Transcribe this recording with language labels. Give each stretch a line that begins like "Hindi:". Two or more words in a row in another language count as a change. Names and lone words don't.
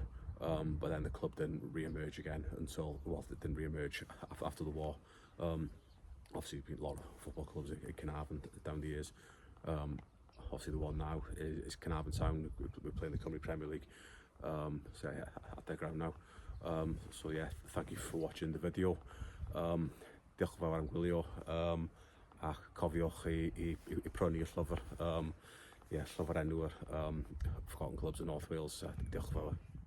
English: But then the club didn't re-emerge again until, well, it didn't re-emerge after the war. Obviously, there's been a lot of football clubs in Caernarfon down the years. Obviously, the one now is Caernarfon Town. We're playing the Cymru Premier League, so yeah, at their ground now. So yeah, thank you for watching the video.
Welsh: Diolch yn fawr am gwylio, a cofiwch i prynu y llyfr. Llyfr enw'r Forgotten Clubs in North Wales. Diolch yn fawr.